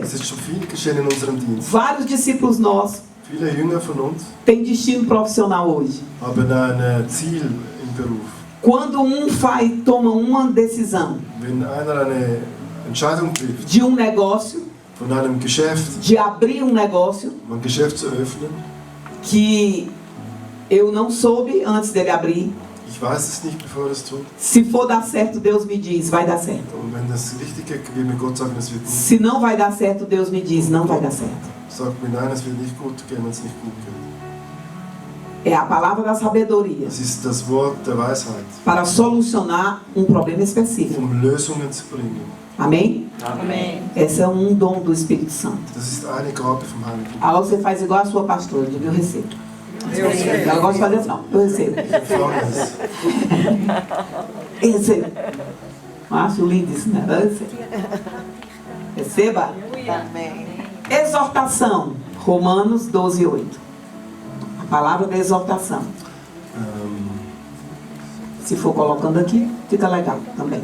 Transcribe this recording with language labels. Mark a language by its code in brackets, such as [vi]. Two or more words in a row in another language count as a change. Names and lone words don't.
[de] Es ist schon viel geschehen in unserem Dienst. [pt] Vários discípulos nossos [de] Viele Jünger von uns [pt] têm destino profissional hoje. [de] haben ein Ziel im Beruf. [pt] Quando toma uma decisão [de] Wenn einer eine Entscheidung trifft, [pt] de um negócio, [de] von einem Geschäft, [pt] de abrir um negócio, [de] um ein Geschäft zu öffnen, [pt] que eu não soube antes dele abrir. [de] ich weiß es nicht, bevor er es tut. [pt] Se for dar certo, Deus me diz, vai dar certo. [de] Und wenn das richtig geht, wird mir Gott sagen, es wird nicht. [pt] Se não vai dar certo, Deus me diz, não vai dar certo. [de] Sagt mir, nein, es wird nicht gut gehen, wenn es nicht gut geht. [pt] É a palavra da sabedoria [de] Es ist das Wort der Weisheit, [pt] para solucionar um problema específico. [de] Lösungen zu bringen. [pt] Amém? Amém. Esse é um dom do Espírito Santo. [de] Das ist eine Gabe vom Heiligen Geist. [pt] Agora você faz igual a sua pastora, diga eu recebo. Ela gosta de fazer assim, não, eu recebo. [de] Empfangen es. [pt] Eu recebo. Acho lindo isso, né? Eu recebo. Receba. Exortação. Romanos 12, 8. A palavra da exortação. Se for colocando aqui, fica legal também.